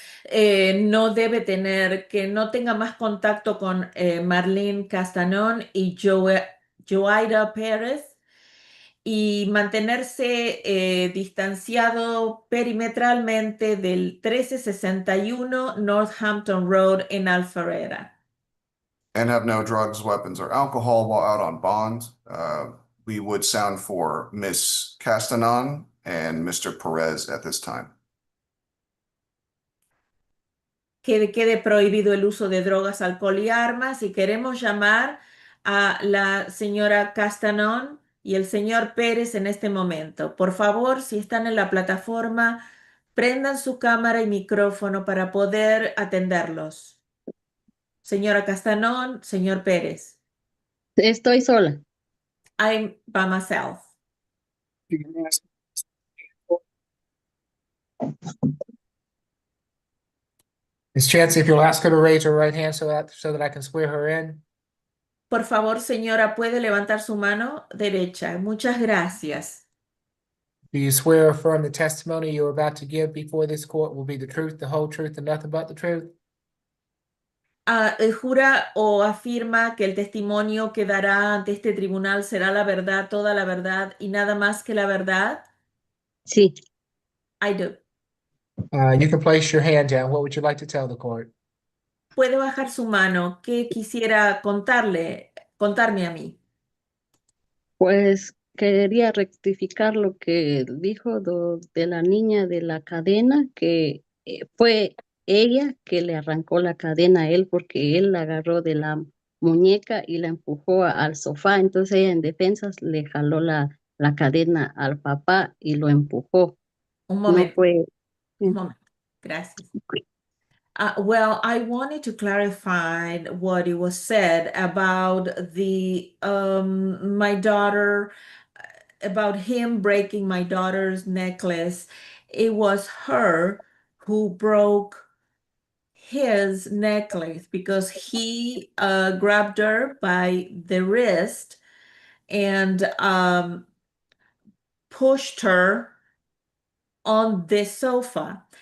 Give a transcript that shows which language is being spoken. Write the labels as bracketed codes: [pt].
[es] No debe que no tenga más contacto con Marlene Castanon y Joaida Pérez y mantenerse distanciado perimetralmente del 1361 Northampton Road en Alpharetta. [en] And have no drugs, weapons, or alcohol while out on bond. We would sound for Miss Castanon and Mr. Perez at this time. [es] que quede prohibido el uso de drogas, alcohol y armas, y queremos llamar a la señora Castanon y el señor Pérez en este momento. Por favor, si están en la plataforma, prendan su cámara y micrófono para poder atenderlos. Señora Castanon, señor Pérez. Estoy sola. [en] I'm by myself. Miss Chancey, if you'll ask her to raise her right hand so that I can swear her in. [es] Por favor, señora, puede levantar su mano derecha. Muchas gracias. [en] Do you swear or affirm the testimony you're about to give before this court will be the truth, the whole truth, and nothing but the truth? [es] ¿Jura o afirma que el testimonio que dará ante este tribunal será la verdad, toda la verdad y nada más que la verdad? Sí. [en] I do. You can place your hand down. What would you like to tell the court? [es] Puede bajar su mano. ¿Qué quisiera contarme a mí? Pues quería rectificar lo que dijo de la niña de la cadena, que fue ella que le arrancó la cadena a él porque él la agarró de la muñeca y la empujó al sofá. Entonces ella en defensa le jaló la cadena al papá y lo empujó. Un No momento, fue. un momento. Gracias. [en] Well, I wanted to clarify what it was said about my daughter, about him breaking my daughter's necklace. It was her who broke his necklace because he grabbed her by the wrist and pushed her on the sofa.